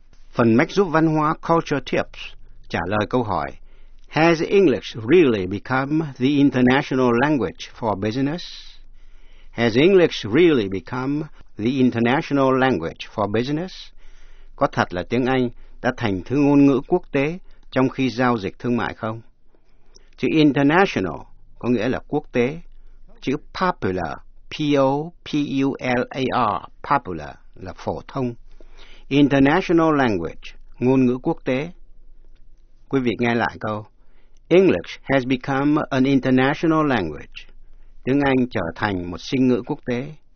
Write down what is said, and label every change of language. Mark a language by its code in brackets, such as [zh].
[vi] Phần mách giúp văn hóa Culture Tips trả lời câu hỏi: [en] Has English really become the international language for business? Has English really become the international language for business? [vi] Có thật là tiếng Anh đã thành thứ ngôn ngữ quốc tế trong khi giao dịch thương mại không? Chữ international có nghĩa là quốc tế. Chữ popular, P-O-P-U-L-A-R, popular là phổ thông. International language, ngôn ngữ quốc tế. Quý vị nghe lại câu. [en] English has become an international language. [vi] Tiếng Anh trở thành một sinh ngữ quốc tế.